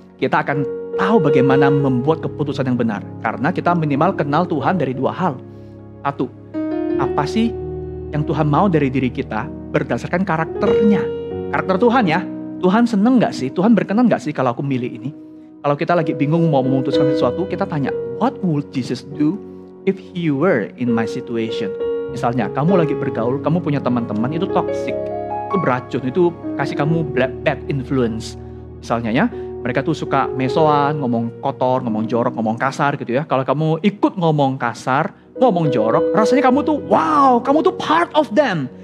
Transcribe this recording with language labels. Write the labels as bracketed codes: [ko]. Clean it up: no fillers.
[id] Kita akan tahu bagaimana membuat keputusan yang benar. Karena kita minimal kenal Tuhan dari dua hal. Satu, apa sih yang Tuhan mau dari diri kita berdasarkan karakternya. Karakter Tuhan ya. Tuhan seneng gak sih? Tuhan berkenan gak sih kalau aku milih ini? Kalau kita lagi bingung mau memutuskan sesuatu, kita tanya, [en] what would Jesus do if he were in my situation? [id] Misalnya, kamu lagi bergaul, kamu punya teman-teman, itu toxic, itu beracun, itu kasih kamu [en] bad influence. [id] Misalnya ya, mereka tuh suka mesoan, ngomong kotor, ngomong jorok, ngomong kasar gitu ya. Kalau kamu ikut ngomong kasar, ngomong jorok, rasanya kamu tuh wow, kamu tuh [en] part of them.